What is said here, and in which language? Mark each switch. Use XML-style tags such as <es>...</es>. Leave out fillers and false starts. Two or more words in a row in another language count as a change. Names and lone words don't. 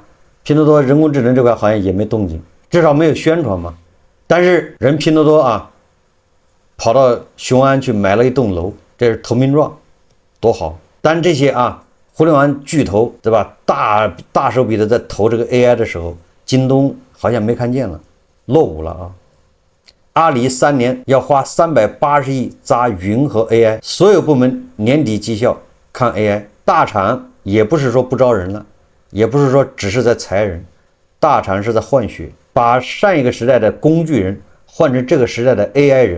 <zh>拼多多人工智能這塊好像也沒動靜，至少沒有宣傳嘛。但是人拼多多啊，跑到雄安去買了一棟樓，這是投名狀，多好。但這些啊，互聯網巨頭對吧？大手筆的在投這個 AI 的時候，京東好像沒看見了，落伍了啊。阿里3年要花380億砸雲和 AI， 所有部門年底績效看 AI。大廠也不是說不招人了，也不是說只是在裁人，大廠是在換血，把上一個時代的工具人換成這個時代的 AI 人。</zh>